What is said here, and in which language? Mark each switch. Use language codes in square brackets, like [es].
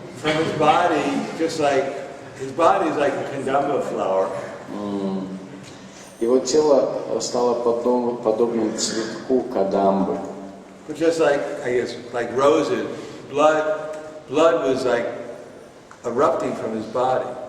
[en] From his body, his body is like a kandamba flower. [ru] Его тело стало подобным цветку кадамбы. [en] But just like roses, blood was like erupting from his body.